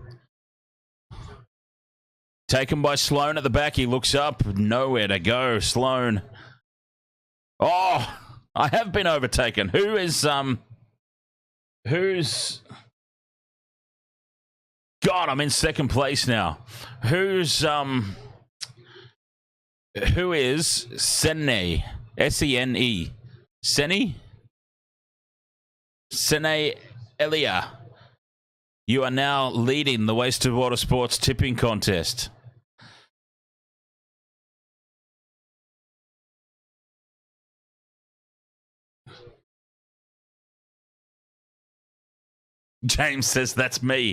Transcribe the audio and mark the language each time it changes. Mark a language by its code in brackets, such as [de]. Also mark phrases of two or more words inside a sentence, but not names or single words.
[en] Taken by Sloan at the back. He looks up, nowhere to go. Sloan. Oh, I have been overtaken. Who's God, I'm in second place now. Who is Sene? S-E-N-E. Sene? Sene Elia. You are now leading the Wasted Water Sports tipping contest. James says that's me.